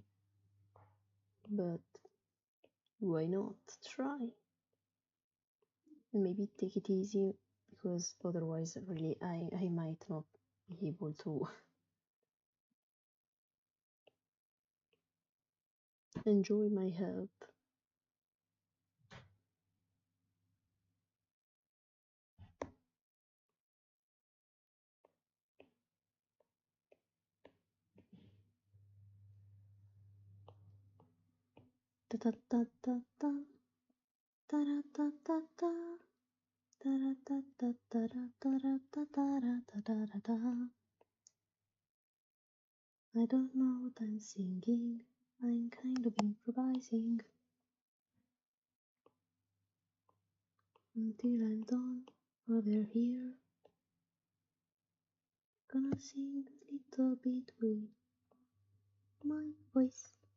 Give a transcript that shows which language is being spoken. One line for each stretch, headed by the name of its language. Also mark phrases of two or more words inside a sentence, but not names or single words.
English: But why not try? And maybe take it easy, because otherwise, really, I might not be able to enjoy my health. Ta ta ta ta ta ta ra ta ta ta ta ra ta ta ta ra ta ra ta ta ra ta ta ra ta. I don't know what I'm singing. I'm kind of improvising until I'm done over here. Gonna sing a little bit with my voice.